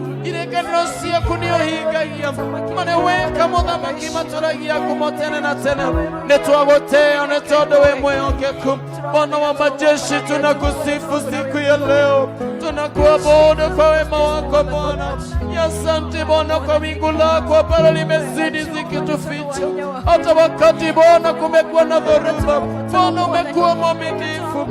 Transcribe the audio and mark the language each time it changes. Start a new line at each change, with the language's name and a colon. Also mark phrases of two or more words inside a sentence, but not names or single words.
Kikuyu: irekaniro ciaku nĩ ũhingagia mane weka mũthamaki matũragia kuuma tene na tene. Nĩ twagũtĩĩa nĩ tondũ wĩ mwĩhokeku.
Swahili: Bwana wa majeshi, tunakusifu siku ya leo, tunakuabudu kwa wema wako Bwana. Asante Bwana kwa wingu lako ambalo limezidi zikituficha. Hata wakati Bwana kumekuwa na dhoruba, Bwana umekuwa mwaminifu.